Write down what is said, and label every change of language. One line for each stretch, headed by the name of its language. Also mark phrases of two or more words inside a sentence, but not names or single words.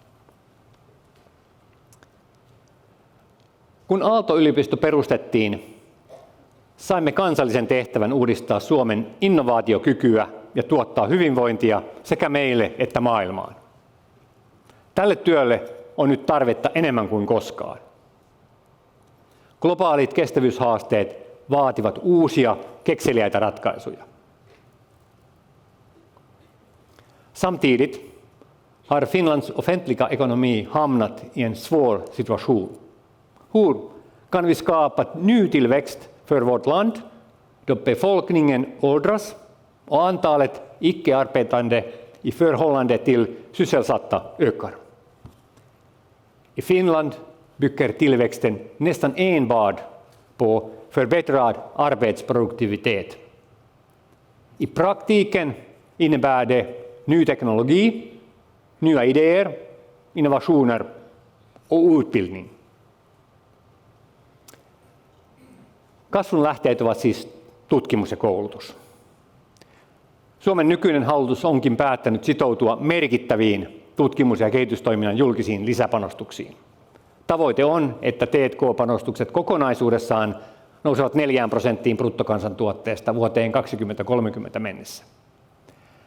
Finnish: Kun Aalto-yliopisto perustettiin, saimme kansallisen tehtävän uudistaa Suomen innovaatiokykyä ja tuottaa hyvinvointia sekä meille että maailmaan. Tälle työlle on nyt tarvetta enemmän kuin koskaan. Globaalit kestävyyshaasteet vaativat uusia, kekseliäitä ratkaisuja.
Swedish: Samtidigt har Finlands offentliga ekonomi hamnat i en svår situation. Hur kan vi skapa ny tillväxt för vårt land då befolkningen åldras och antalet icke-arbetande i förhållande till sysselsatta ökar? I Finland bygger tillväxten nästan enbart på förbättrad arbetsproduktivitet. I praktiken innebär det ny teknologi, nya idéer, innovationer och utbildning.
Finnish: Kasvun lähteet ovat siis tutkimus ja koulutus. Suomen nykyinen hallitus onkin päättänyt sitoutua merkittäviin tutkimus- ja kehitystoiminnan julkisiin lisäpanostuksiin. Tavoite on, että T&K-panostukset kokonaisuudessaan nousevat 4% bruttokansantuotteesta vuoteen 2030 mennessä.